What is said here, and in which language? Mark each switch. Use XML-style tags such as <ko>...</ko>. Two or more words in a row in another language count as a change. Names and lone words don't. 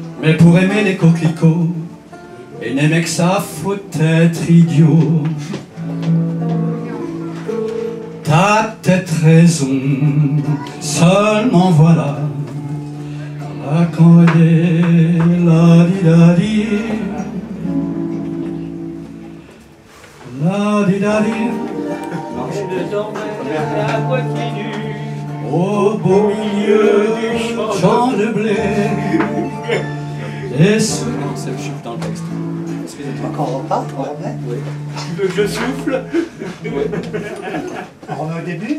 <fr>Mais pour aimer les coquelicots et n'aimait que ça, faut être idiot. T'as peut-être raison, seulement voilà. La candé, la di da di, la di da di. Je dormais à moitié nu, au beau milieu du champ de blé. Et ce... C'est le chiffre dans le texte. Quand on repart, on remet. Oui. Tu veux que je souffle? On remet au début?</fr>